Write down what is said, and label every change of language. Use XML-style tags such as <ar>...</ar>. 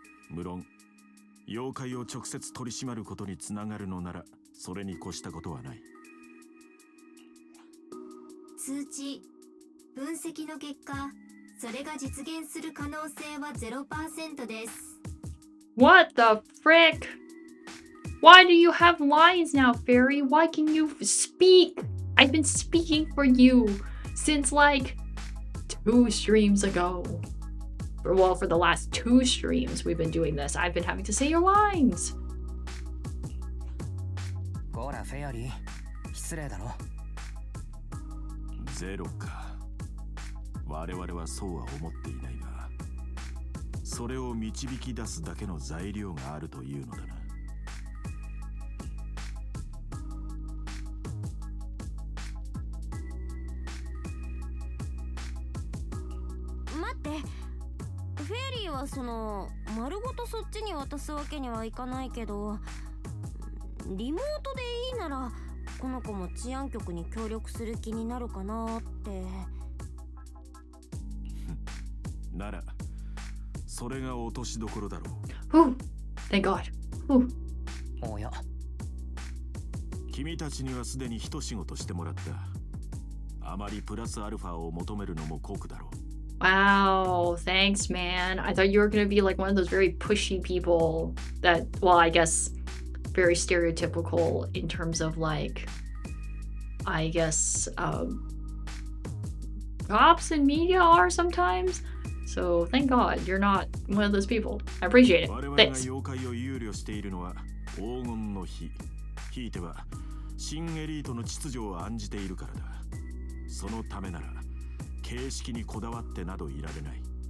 <ja>無論妖怪を直接取り締まることにつながるのならそれに越したことはない。数値分析の結果、それが実現する可能性は 0% です。</ja> <en>What the frick? Why do you have lines now, Fairy? Why can you speak? I've been speaking for you since like 2 streams ago. Well, for the last 2 streams we've been doing this. I've been having to say your lines.</en> <ja>こらフェアリー、失礼だろ。ゼロか。我々はそうは思っていないが、それを導き出すだけの材料があるというのだな。待って、フェアリーはその丸ごとそっちに渡すわけにはいかないけど、リモートでいいならこの子も治安局に協力する気になるかなって。ならそれが落としどころだろ</ja> <en>う。Whew. Thank God. Whew.</en> <ja>おや、君たちにはすでに一仕事してもらった。あまりプラスアルファを求めるのも酷だろう。</ja> <en>Wow, thanks, man. I thought you were gonna be like one of those very pushy people that, well, I guess very stereotypical in terms of like, I guess, cops and media are sometimes. So thank God you're not one of those people. I appreciate it.</en> <ja>我々が</ja> <en>Thanks.</en> <ja>妖怪を憂慮しているのは黄金の日、ひいては新エリートの秩序を案じているからだ。そのためなら形式にこだわってなどいられない。</ja>